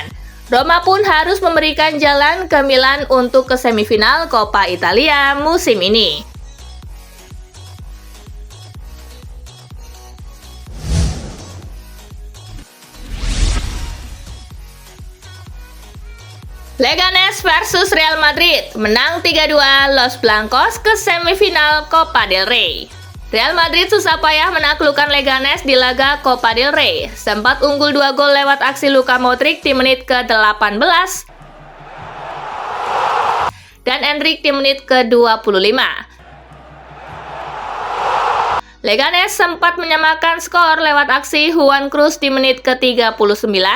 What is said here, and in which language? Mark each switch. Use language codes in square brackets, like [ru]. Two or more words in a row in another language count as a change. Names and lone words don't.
[id] Roma pun harus memberikan jalan ke Milan untuk ke semifinal Coppa Italia musim ini. Leganes versus Real Madrid menang 3-2, Los Blancos ke semifinal Copa del Rey. Real Madrid susah payah menaklukkan Leganes di laga Copa del Rey. Sempat unggul 2 gol lewat aksi Luka Modric di menit ke-18 dan Endrick di menit ke-25. Leganes sempat menyamakan skor lewat aksi Juan Cruz di menit ke-39.